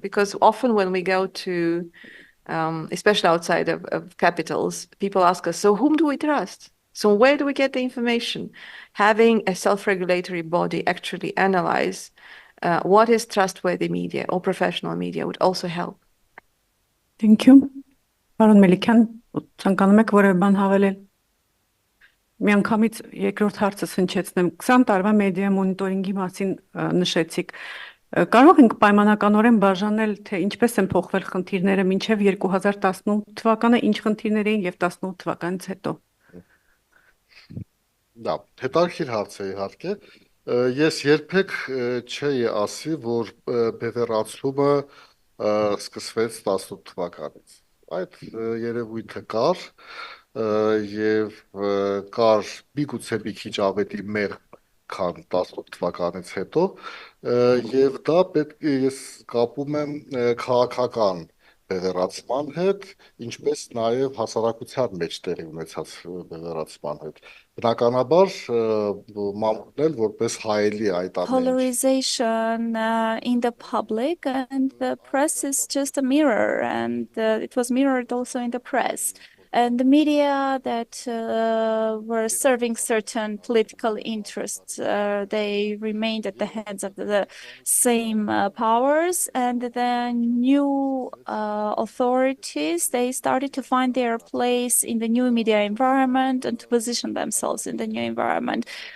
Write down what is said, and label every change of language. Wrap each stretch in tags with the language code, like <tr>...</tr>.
<en>Because often when we go to, especially outside of capitals, people ask us, so whom do we trust? So where do we get the information? Having a self-regulatory body actually analyze what is trustworthy media or professional media would also help. Thank you.</en> <hy>Պարոն Մելիքյան, ցանկանում եք որևէ բան հավելել։ Միանգամից երկրորդ հարցը հնչեցնեմ։ 20 տարվա մեդիա մոնիտորինգի մասին նշեցիք։ Կարող ենք պայմանականորեն բաժանել, թե ինչպես են փոխվել խնդիրները մինչև 2018 թվականը, ինչ խնդիրներ էին եւ 18 թվականից հետո։ Դա հետաքրքիր հարց է իհարկե։ Ես երբեք չէի ասի, որ բևեռացումը սկսվեց 18 թվականից։ Այդ երևույթը կար եւ կար միգուցե մի քիչ ավելի մեղմ, քան 18 թվականից հետո, եւ դա պետք է ես կապում եմ քաղաքական բևեռացման հետ, ինչպես նաև հասարակության մեջ տեղի ունեցած բևեռացման հետ։ Բնականաբար մամուլն էլ որպես հայելի այդ ամենը։</hy> <en>Polarization in the public, and the press is just a mirror, and it was mirrored also in the press. And the media that were serving certain political interests, they remained at the hands of the same powers, and the new authorities, they started to find their place in the new media environment and to position themselves in the new environment.</en>